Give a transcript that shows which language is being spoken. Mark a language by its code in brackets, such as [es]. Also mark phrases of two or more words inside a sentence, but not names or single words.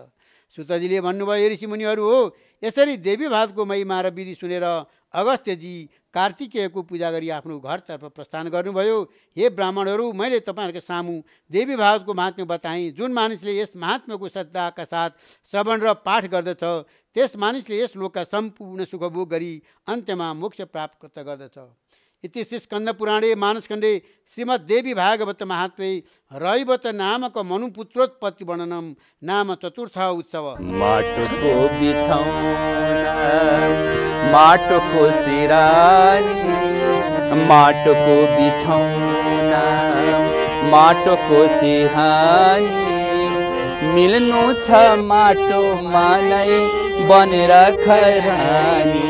[ne] सुतजीले भन्नुभयो, ऋषिमुनिहरू हो, यसरी देवी भागवतको महिमा र विधि सुनेर अगस्त्यजी कार्तिकेयको पूजा गरी आफ्नो घरतर्फ प्रस्थान गर्नुभयो। हे ब्राह्मणहरू, मैले तपाईँहरूको सामु देवी भागवतको महात्म्य बताएँ। जुन मानिसले यस महात्म्यको श्रद्धाका साथ श्रवण र पाठ गर्दछ त्यस मानिसले यस लोकका सम्पूर्ण सुखभोग गरी अन्त्यमा मोक्ष प्राप्त गर्दछ। [sa] इति श्री स्कन्दपुराणे मानसखण्डे श्रीमद्देवी भागवत महात्म्ये रैवत नामक मनुपुत्रोत्पत्ति वर्णनम नाम चतुर्थ उत्सव। [ne] माटोको बिछौना माटोको सिरानी, माटोको बिछौना माटोको सिरानी, मिल्नु छ माटोमा नै बनेर खरानी।